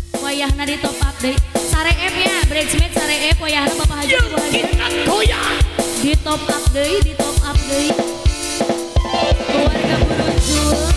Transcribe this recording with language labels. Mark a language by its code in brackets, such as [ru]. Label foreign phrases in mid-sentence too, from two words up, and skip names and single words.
[su] wayahna di [en] top up [su] deui. Sare F nya, bridesmaid Sare F wayahna Bapak Haji Ibu Haji. Di [en] top up [su] deui, di [en] top up [su] deui. Keluarga Burujul.